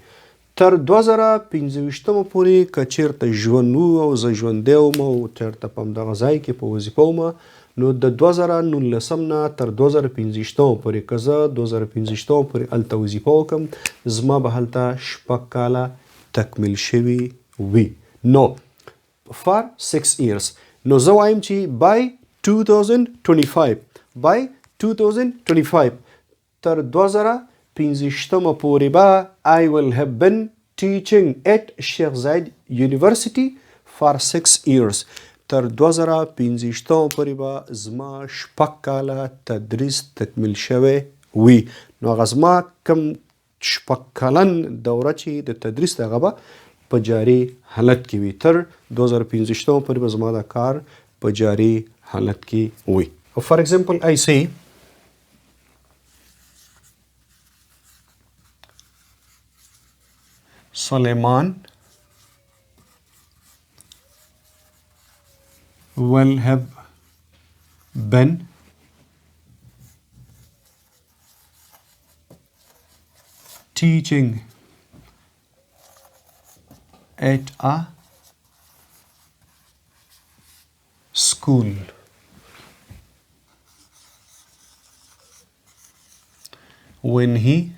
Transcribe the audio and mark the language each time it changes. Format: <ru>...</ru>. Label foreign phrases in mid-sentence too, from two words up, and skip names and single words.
<ps>تر 2025 پورې که چیرته ژوند و او زه ژوندی وم او چیرته په همدغه ځای کې په وظیفه وم، نو د 2019 نه تر 2025 پورې که زه 2025 پورې هلته وظیفه وکړم، زما به هلته 6 کاله تکمیل شوي وي.</ps> <en>نو for 6 years.</en> <ps>نو زه وایم چې</ps> <en>by 2025</en> <ps>تر 2025 پورې به</ps> <en>I will have been teaching at Sheikh Zayed University for 6 years.</en> <ps>تر 2025 پورې به زما 6 کاله تدریس تکمیل شوی وي. نو هغه زما کوم 6 کلن دوره چې د تدریس دغه به په جاري حالت کې وي. تر 2025 پورې به زما دا کار په جاري حالت کې وي.</ps> <en>For example, I say Suleiman will have been teaching at a school when he</en>